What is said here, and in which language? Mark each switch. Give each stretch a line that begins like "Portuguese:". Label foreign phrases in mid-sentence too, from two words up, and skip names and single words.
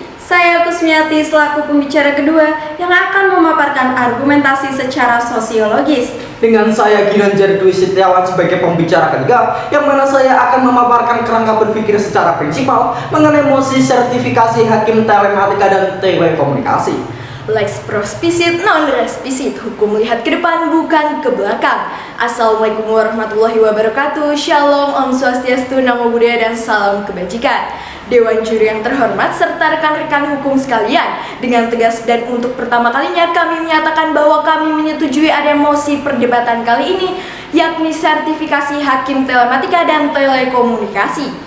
Indonesian: Saya Kusmiati selaku pembicara kedua yang akan memaparkan argumentasi secara sosiologis. Dengan saya Ginanjar Dwi Setiawan sebagai pembicara ketiga, yang mana saya akan memaparkan kerangka berpikir secara prinsipal mengenai mosi sertifikasi hakim telematika dan telekomunikasi.
Latin: Lex prospicit non respisit,
Indonesian: hukum melihat ke depan bukan ke belakang.
Arabic: السلام عليكم ورحمة الله وبركاته.
Indonesian: Shalom,
Balinese: Om Swastiastu,
Pali: Namo Buddhaya,
Indonesian: dan salam kebajikan. Dewan juri yang terhormat serta rekan-rekan hukum sekalian, dengan tegas dan untuk pertama kalinya kami menyatakan bahwa kami menyetujui ada mosi perdebatan kali ini, yakni sertifikasi hakim telematika dan telekomunikasi.